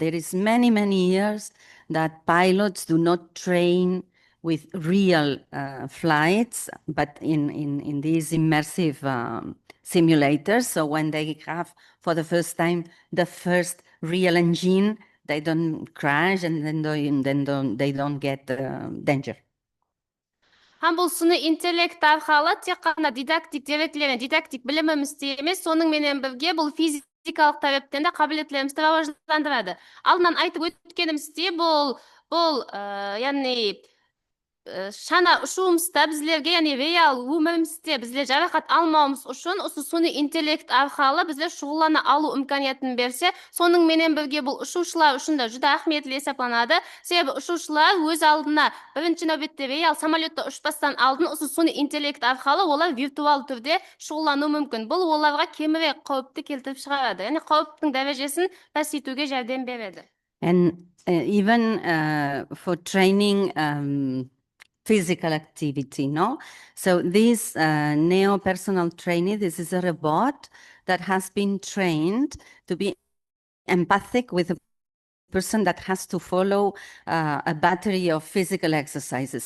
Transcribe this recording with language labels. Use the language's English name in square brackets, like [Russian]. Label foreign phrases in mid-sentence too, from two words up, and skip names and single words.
[English] There is many years that pilots do not train with real flights, but in these immersive simulators. So when they have for the first time the first real engine, they don't crash and they don't get danger. [Kara-Kalpak] Һәм бұл сұны интеллект арқылы тек қана дидактик деректерін, дидактик білімімізді емес, соның менен бірге бұл физикалық тараптан да қабілеттерімізді рауаждандырады. Алдынан айтып өткеніміздей, бұл яғни шана ұшуымызда біздерге, яғни реал өмірімізде біздер жарақат алмауымыз үшін осы суны интеллект арқылы біздер шұғыллана алу имканиятын берсе, соның менен бірге бұл ұшушылар үшін да жүдә ахметлі есептелінеді. Себебі ұшушылар өз алдына бірінші нәубетте реал самолетта ұшпастан алдын осы суны интеллект арқылы олар виртуал түрде шұғыллану мүмкін. Бұл оларға кемірек қауіпті келтіріп шығарады. Яғни қауіптің дәрежесін пәсейтуге жәрдем береді. [English] And even for training physical activity, no? So this neo-personal training, this is a robot that has been trained to be empathic with a person that has to follow a battery of physical exercises.